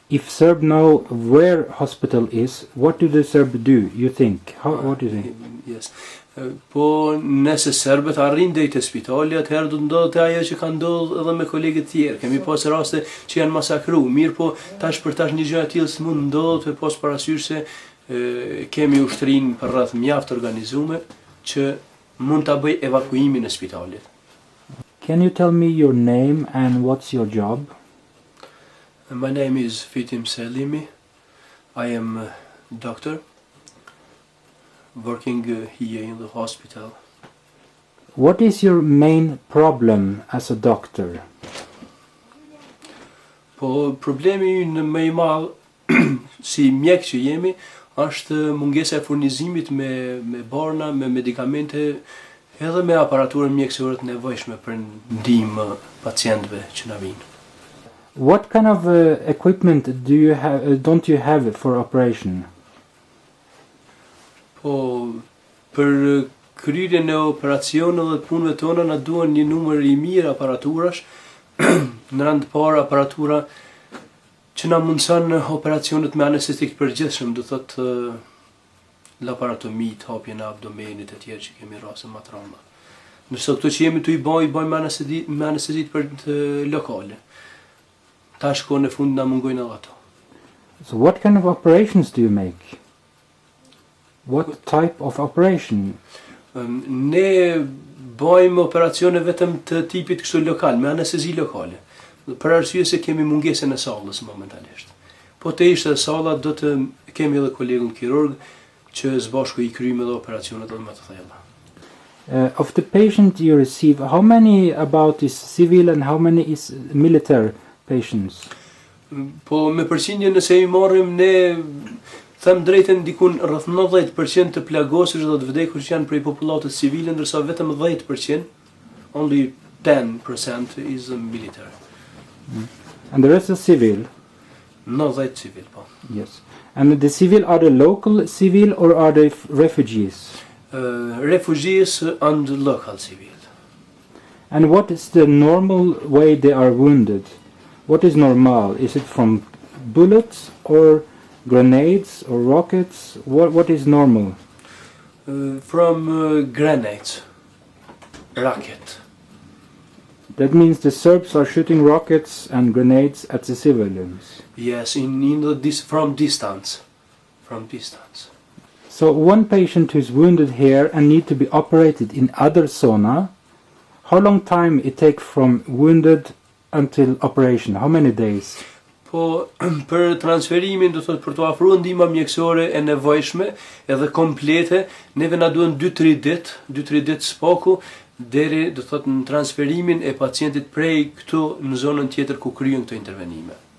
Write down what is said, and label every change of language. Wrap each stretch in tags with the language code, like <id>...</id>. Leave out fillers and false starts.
<en>If Serb know where hospital is, what do the Serb do, you think? What do you think? Yes.</en> <sq>Po nëse serbët arrin deri te spitali, atëherë do të ndodhet ajo që ka ndodhur edhe me kolegët tjerë. Kemi pas raste që janë masakruar, mirë po tash për tash një gjë e tillë s'mund ndodhet, e pas parasysh se kemi ushtrinë për rreth mjaft organizuar që mund ta bëj evakuimin e spitalit.</sq> <en>Can you tell me your name and what's your job? My name is Fitim Selimi. I am a doctor working here in the hospital. What is your main problem as a doctor?</en> <sq>Po problemi ynë më i madh si mjek që jemi është mungesa e furnizimit me barna, me medikamente edhe me aparaturën mjekësore të nevojshme për ndihmë pacientëve që na vinë.</sq> <en>What kind of equipment don't you have for operation?</en> <sq>Po për kryerjen e operacioneve dhe punëve tona na duhen një numër i mirë aparaturash, në rand të parë aparatura që na mundson operacionet me anestestik të përgjithshëm, do thotë laparotomi, hapjen e abdomenit e tjerë që kemi raste më të rënda. Nëse këto që jemi tu i bëjmë me anestezi për lokale. Tash kohën e fundit na mungojnë edhe ato.</sq> <en>So what kind of operations do you make? What type of operation?</en> <sq>Ne bëjmë operacione vetëm të tipit kështu lokal, me anestezi lokale. Për arsye se kemi mungesën e sallës momentalisht. Po të ishte salla do të kemi edhe kolegun kirurg që së bashku i kryjmë edhe operacionet edhe më të thella.</sq> <en>Of the patient you receive, how many about is civil and how many is military patients?</en> <sq>Po me përqindje nëse i marrim ne them drejtën dikun rreth 90% të plagosur dhe të vdekur që janë prej popullatës civile, ndërsa vetëm 10%,</sq> <en>only 10% is military. And the rest is civil? 90 civil, po. Yes. And the civil are the local civil or are they refugees? Refugees and local civil. And what is the normal way they are wounded? What is normal? Is it from bullets or grenades or rockets? What is normal? From grenades. Rocket. That means the Serbs are shooting rockets and grenades at the civilians. Yes, from distance. From distance. So one patient who is wounded here and need to be operated in other zona, how long time it takes from wounded until operation? How many days?</en> <sq>Po për transferimin, do thotë për të ofruar ndihmë mjekësore e nevojshme edhe komplete, neve na duhen 2-3 ditë spaku deri do thotë në transferimin e pacientit prej këtu në zonën tjetër ku kryen këto intervenime.</sq>